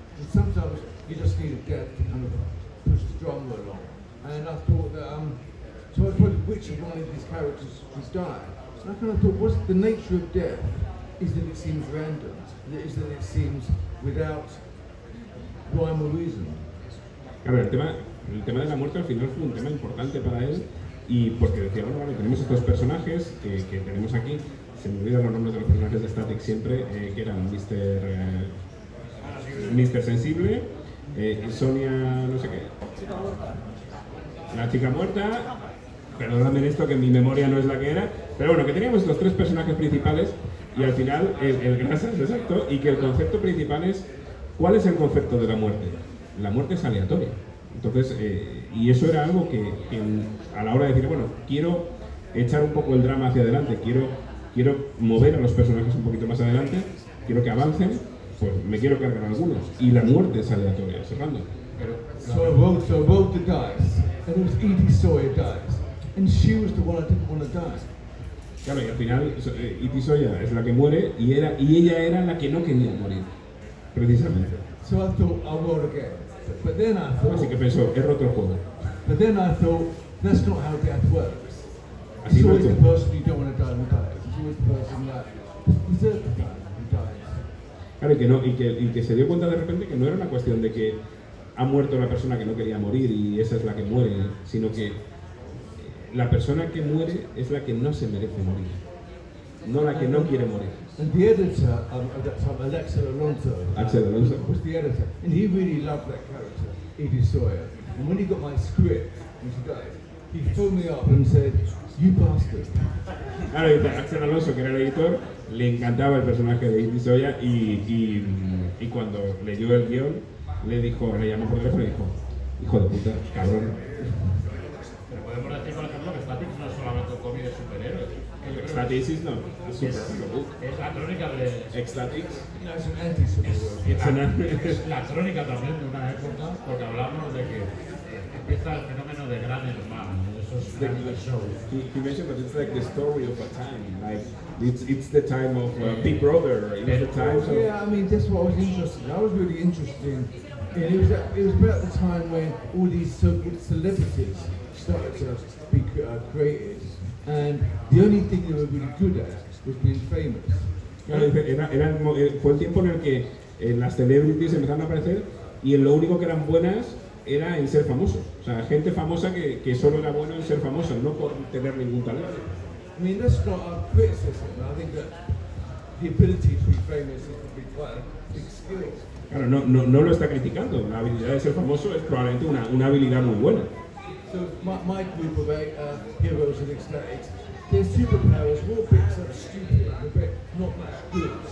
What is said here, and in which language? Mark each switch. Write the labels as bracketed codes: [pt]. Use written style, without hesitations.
[en] And sometimes you just need a death to kind of push the drama along. And I thought that, so I was wondering which of one of these characters would die. And I kind of thought, what's the nature of death? Is that it seems random, is that it seems without rhyme or reason. [es] Claro, el tema de la muerte al final fue un tema importante para él y porque decía, bueno, vale, tenemos estos personajes que tenemos aquí, se me olvidan los nombres de los personajes de Static siempre, que eran Mr. Sensible, Sonia no sé qué, la chica muerta, perdóname en esto que mi memoria no es la que era, pero bueno, que teníamos estos tres personajes principales y al final el grasas, exacto, y que el concepto principal es, ¿cuál es el concepto de la muerte? La muerte es aleatoria. Entonces, y eso era algo que a la hora de decir, bueno, quiero echar un poco el drama hacia adelante, quiero mover a los personajes un poquito más adelante, quiero que avancen, pues me quiero cargar algunos. Y la muerte es aleatoria, es random. [en] So I rolled the dice, and it was Edie Sawyer dies. And she was the one I didn't want to die. [es] Claro, y al final Edie Sawyer es la que muere y ella era la que no quería morir, precisamente. [en] So I thought, I'll roll again. But then I thought, [es] Así que pensó, he roto el juego. [en] but then I thought, that's not how death works. [es] Así [en] It's [es] no [en] always [es] es. [en] the person you don't want to die who dies. It's always the person that deserves to die who dies. [es] Claro, y que se dio cuenta de repente que no era una cuestión de que ha muerto la persona que no quería morir y esa es la que muere, sino que la persona que muere es la que no se merece morir, no la que no quiere morir. [en] And the editor at that time, Axel Alonso, was the editor, and he really loved that character, Edie Sawyer. And when he got my script, when she died, he phoned me up and said, "You bastard." [es] Claro, y Axel Alonso, que era el editor, le encantaba el personaje de Edie Sawyer y cuando leyó el guión, le llamó por teléfono y dijo, hijo de puta, cabrón. Pero podemos decir, por ejemplo, que Static no es solamente un cómic de superhéroes. Ecstatics no, es super book. Es la crónica de... Ecstatics. [en] No, it's an anti-superhero. It's [es] Es la crónica también de una época, porque hablamos de que empieza el fenómeno de gran hermano, de esos grandes shows. [en] He mentioned that it's like the story of a time, like it's the time of Big Brother, you know, the time. So Yeah, I mean, that's what I was interested in. I was really interested in it was about the time when all these so-called celebrities started to be created, and the only thing they were really good at was being famous. [es] claro, fue el tiempo en el que las celebrities empezaron a aparecer y en lo único que eran buenas era en ser famosos. O sea, gente famosa que solo era bueno en ser famoso, no por tener ningún talento. [en] I mean, that's not a criticism. I think that the ability to be famous is probably quite a big skill. [es] Claro, no lo está criticando. La habilidad de ser famoso es probablemente una habilidad muy buena. [en] So my group of heroes and ecstatics, their superpowers were all bits of stupid, a bit not much good.